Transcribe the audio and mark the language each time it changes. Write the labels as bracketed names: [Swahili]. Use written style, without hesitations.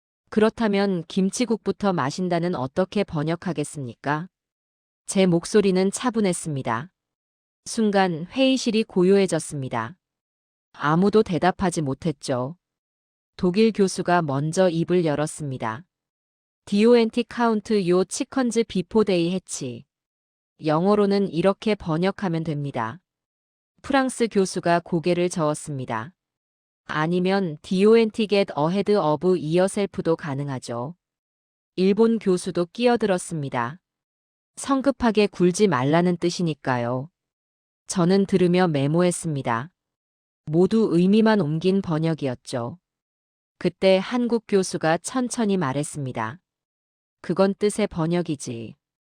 [Korean] 그렇다면 김치국부터 마신다는 어떻게 번역하겠습니까? 제 목소리는 차분했습니다. 순간 회의실이 고요해졌습니다. 아무도 대답하지 못했죠. 독일 교수가 먼저 입을 열었습니다. [English] DONT count your chickens before they hatch. [Korean] 영어로는 이렇게 번역하면 됩니다. 프랑스 교수가 고개를 저었습니다. 아니면 [English] DONT get ahead of yourself도 [Korean] 가능하죠. 일본 교수도 끼어들었습니다. 성급하게 굴지 말라는 뜻이니까요. 저는 들으며 메모했습니다. 모두 의미만 옮긴 번역이었죠. 그때 한국 교수가 천천히 말했습니다. 그건 뜻의 번역이지.